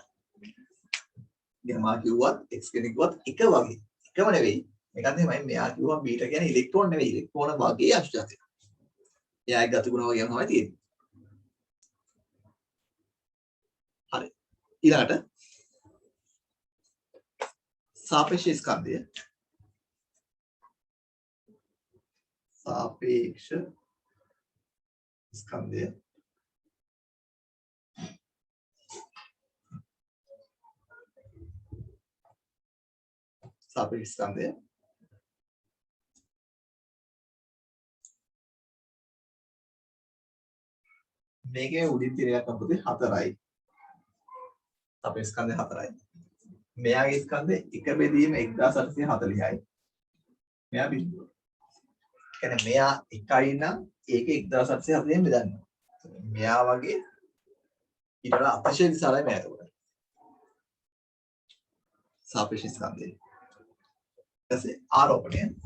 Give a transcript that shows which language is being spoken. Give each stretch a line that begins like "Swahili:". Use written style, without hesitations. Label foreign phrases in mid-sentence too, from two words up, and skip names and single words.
Sinhala: ඉතින් මා කිව්වත් x කෙනෙක් කිව්වත් එක වගේ. එකම නෙවෙයි. මේකත් එහෙමයි. මෙයා කිව්වා බීටා කියන්නේ ඉලෙක්ට්‍රෝන නෙවෙයි. ඉලෙක්ට්‍රෝන වගේ අංශු ජාතියක්. එයාගේ ගතිගුණ වගේම තමයි තියෙන්නේ. හරි. ඊළඟට සාපේක්ෂ ස්කන්ධය සාපේක්ෂ ස්කන්ධය සාපේක්ෂ ස්කන්ධය මේකේ උඩින් තිරයක් අපිට 4යි සාපේක්ෂ ස්කන්ධය 4යි මෙයාගේ ස්කන්ධය එක බෙදීම 1840යි. මෙයා බිඳුව. කියන්නේ මෙයා එකයි නම් ඒක 1840ෙන් බෙදන්න. මෙයා වගේ ඊට වඩා අතිශය විශාලයි මෙයා උඩ. සාපේක්ෂ ස්කන්ධය. ඊටසේ ආරෝපණය.